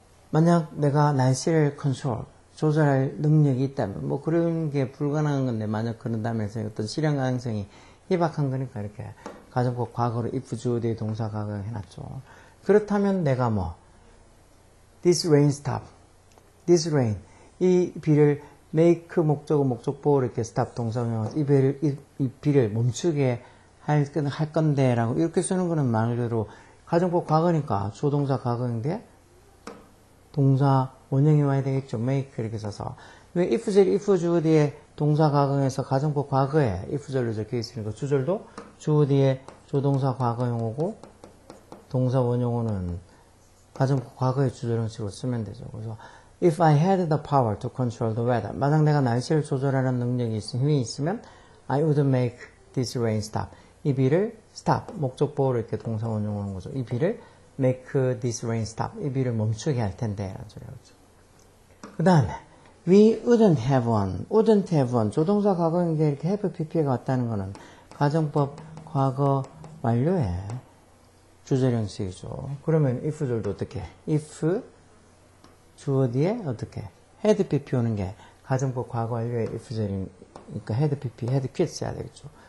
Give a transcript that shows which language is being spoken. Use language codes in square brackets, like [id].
[ko] 만약 내가 날씨를 조절할 능력이 있다면 뭐 그런 게 불가능한 건데 만약 그런다면 어떤 실현 가능성이 희박한 거니까 이렇게 가정법 과거로 if 주어의 동사 과거형 해놨죠. 그렇다면 내가 [en] this rain stop. this rain. [ko] 이 비를 make 목적어 목적보 이렇게 stop 동사명사 이 비를 멈추게 할 건데 라고 이렇게 쓰는 거는 말 그대로 가정법 과거니까 조동사 과거인데 동사 원형이 와야 되겠죠. make 이렇게 써서 왜 if 주어 뒤에 동사 과거에서 가정법 과거에 if 절로 적혀 있으니까 주절도 주어 뒤에 조동사 과거형 오고 동사 원형어는 가정법 과거의 주절 형식으로 쓰면 되죠. [en] 그래서 if I had the power to control the weather. [ko] 만약 내가 날씨를 조절하는 능력이 힘이 있으면 [en] I would make this rain stop. [ko] 이 비를 stop, 목적보호로 이렇게 동사 원용하는 거죠. 이 비를 [en] make this rain stop. [ko] 이 비를 멈추게 할 텐데 라는 소리죠. [en] 그 다음에 we wouldn't have one. [ko] 조동사 과거인데 이렇게 have pp가 왔다는 거는 가정법 과거 완료에 주절 형식이죠. 그러면 if절도 어떻게 해? if 주어 뒤에 어떻게 had pp 오는 게 가정법 과거 완료의 if절이니까 had pp, had quit 써야 되겠죠.